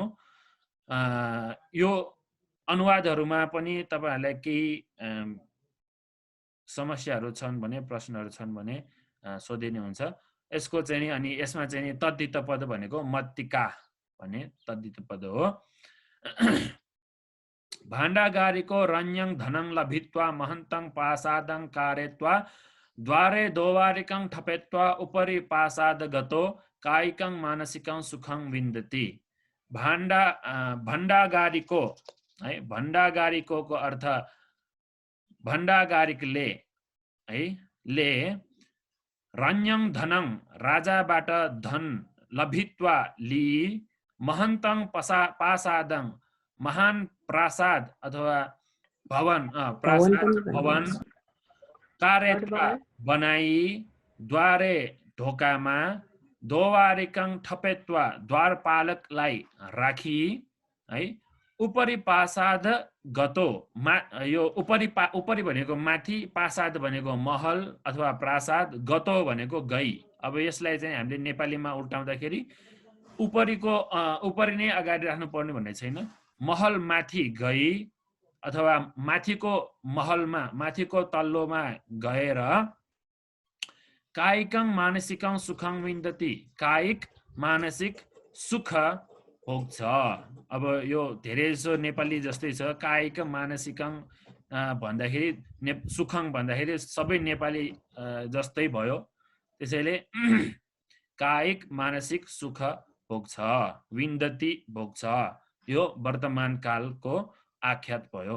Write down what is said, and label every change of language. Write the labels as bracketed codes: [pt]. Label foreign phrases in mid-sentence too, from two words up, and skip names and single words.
[ne] यो अनुवादहरुमा पनि तपाईहरुलाई केही समस्याहरु छन् भने, प्रश्नहरु छन् भने सोधिने हुन्छ। यसको चाहिँ नि अनि यसमा चाहिँ नि तद्धित पद भनेको मत्तिका भन्ने तद्धित पद हो। [pi] भाण्डागारीको रण्यं धनं लभित्वा महन्तं पासादं कारेत्वा द्वारे दोवारिकं ठपेत्वा उपरि पासाद गतो कायिकं मानसिकं सुखं विन्दति। [ne] भण्डागारीको है, भण्डागारीको को अर्थ भण्डागारिकले है ले [pi] रण्यं धनं [ne] राजाबाट धन लभित्वा लि [pi] महन्तं पासादं [ne] महान प्रासाद अथवा भवन भवन कारेत्वा बनाई द्वारे ढोकामा [pi] दोवारिकं ठपेत्वा [ne] द्वारपालकलाई राखी है [pi] उपरि पासाद गतो [ne] यो उपरि भनेको माथि, पासाद भनेको महल अथवा प्रासाद, गतो भनेको गई। अब यसलाई चाहिँ हामीले नेपालीमा उल्टाउँदाखेरि उपरि नै अगाडि राख्नु पर्ने भन्ने छैन। महल माथि गई अथवा माथिको महलमा, माथिको तल्लोमा गएर [pi] कायिकं मानसिकं सुखं विन्दति, [ne] कायिक मानसिक सुख भोग्छ। अब यो धेरै जसो नेपाली जस्तै छ, कायिक मानसिकं भन्दाखेरि सुखं भन्दाखेरि सबै नेपाली जस्तै भयो। त्यसैले कायिक मानसिक सुख भोग्छ, विन्दति भोग्छ, यो वर्तमान कालको आख्यात भयो।